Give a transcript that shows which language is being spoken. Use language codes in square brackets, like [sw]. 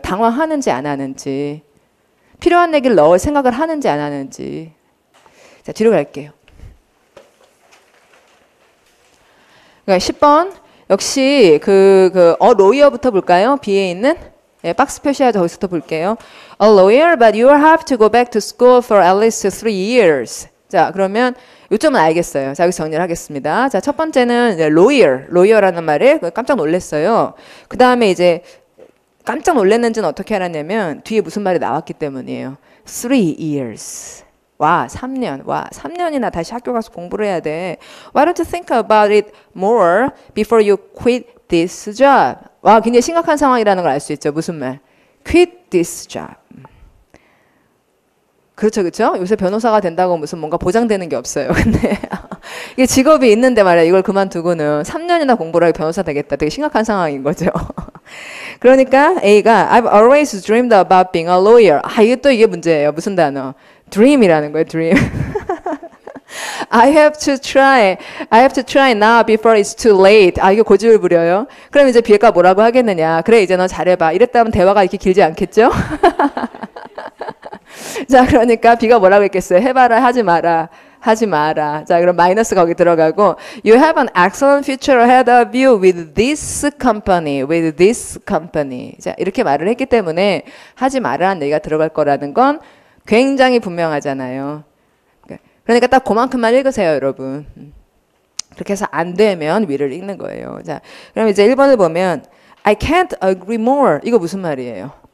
[ko] 당황하는지 안 하는지. 필요한 얘기를 넣을 생각을 하는지 안 하는지. 자, 뒤로 갈게요. 그러니까 10번 역시 lawyer 볼까요? B에 있는 예, 박스 표시하죠. 거기서부터 볼게요. [en] A lawyer, but you have to go back to school for at least 3 years. [ko] 자, 그러면 요점은 알겠어요. 자, 여기서 정리를 하겠습니다. 자, 첫 번째는 lawyer라는 말에 깜짝 놀랐어요. 그 다음에 이제 깜짝 놀랐는지는 어떻게 알았냐면 뒤에 무슨 말이 나왔기 때문이에요. 3 years. 와, 3년. 와, 3년이나 다시 학교 가서 공부를 해야 돼. [en] Why don't you think about it more before you quit this job? [ko] 와, 굉장히 심각한 상황이라는 걸 알 수 있죠. 무슨 말? [en] Quit this job. [ko] 그렇죠, 그렇죠? 요새 변호사가 된다고 무슨 뭔가 보장되는 게 없어요. 근데 이게 직업이 있는데 말이야. 이걸 그만두고는 3년이나 공부를 하고 변호사 되겠다. 되게 심각한 상황인 거죠. 그러니까 A가 [en] I've always dreamed about being a lawyer. [ko] 아, 이게 문제예요. 무슨 단어? dream이라는 거예요. [en] dream. I have to try now before it's too late. [ko] 아, 이거 고집을 부려요. 그럼 이제 B가 뭐라고 하겠느냐. 그래, 이제 너 잘해봐. 이랬다면 대화가 이렇게 길지 않겠죠? 자, 그러니까 B가 뭐라고 했겠어요? 해봐라, 하지 마라. 하지 마라. 자, 그럼 마이너스 거기 들어가고 [en] You have an excellent future ahead of you with this company. with this company. [ko] 자, 이렇게 말을 했기 때문에 하지 마라는 얘기가 들어갈 거라는 건 굉장히 분명하잖아요. 그러니까 딱 그만큼만 읽으세요, 여러분. 그렇게 해서 안 되면 위를 읽는 거예요. 자, 그럼 이제 1번을 보면 [en] I can't agree more. [ko] 이거 무슨 말이에요?